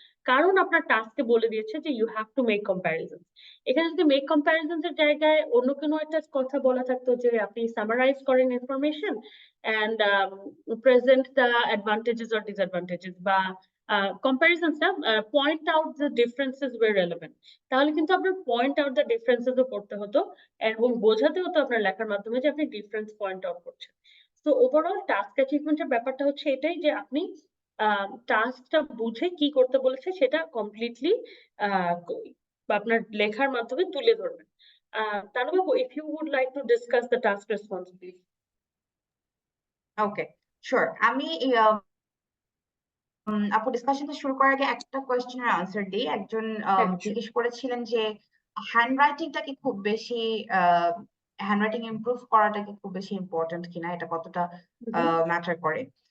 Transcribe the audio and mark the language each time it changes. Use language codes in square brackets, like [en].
[bn] কারণ আপনার টাস্কে বলে দিয়েছে যে [en] You have to make comparisons. [bn] এখানে যদি মেক কম্প্যারিজনস এর জায়গায় অন্য কোনো একটা কথা বলা থাকতো যে আপনি সামারাইজ করেন [en] information and present the advantages or disadvantages, [bn] বা কম্প্যারিজনসটা [en] point out the differences way relevant, [bn] তাহলে কিন্তু আপনার পয়েন্ট আউট দ্য ডিফারেন্সেস ও করতে হতো এবং বোঝাতে হতো আপনার লেখার মাধ্যমে যে আপনি ডিফারেন্স পয়েন্ট আউট করছেন। তো ওভারঅল টাস্ক অ্যাচিভমেন্টের ব্যাপারটা হচ্ছে এটাই যে আপনি টাস্কটা বুঝে কি করতে বলেছে সেটা কমপ্লিটলি বা আপনার লেখার মাধ্যমে তুলে ধরবেন। [en] Tanubabu, if you would like to discuss the task response, please. Okay, sure. [bn] আমি আপু ডিসকাশনটা শুরু করার আগে একটা কোয়েশ্চেনের আনসার দিই। একজন জিজ্ঞেস করেছিলেন যে হ্যান্ডরাইটিংটা কি খুব বেশি হ্যান্ডরাইটিং ইমপ্রুভ করাটা কি খুব বেশি ইম্পর্টেন্ট কিনা, এটা কতটা ম্যাটার করে।